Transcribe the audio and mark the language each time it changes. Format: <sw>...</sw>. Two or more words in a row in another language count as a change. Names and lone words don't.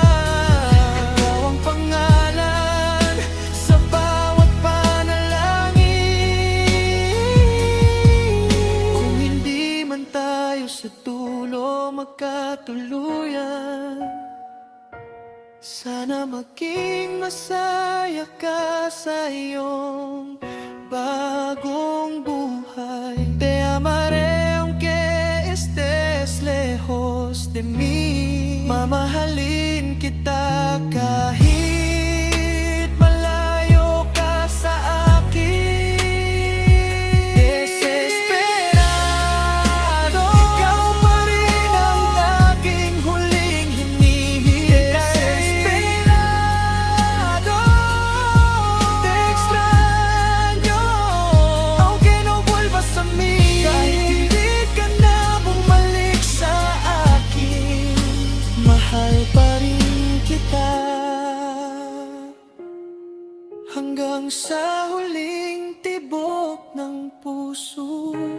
<tl>Ikaw ang pangalan sa bawat panalangin. Kung hindi man tayo sa dulo magkatuluyan, sana maging masaya ka sa iyong bagong buhay.</tl> <es>Te amaré aunque estés lejos de mí.</es> <tl>Mamahalin kita kahit malayo ka sa akin. Desesperado, ikaw pa rin ang aking huling hinihintay.</tl> <es>Desesperado, te extraño, aunque no vuelvas a mí.</es> <tl>Kahit hindi ka na bumalik sa akin, mahal pa rin kita. Hanggang sa huling tibok ng puso</tl>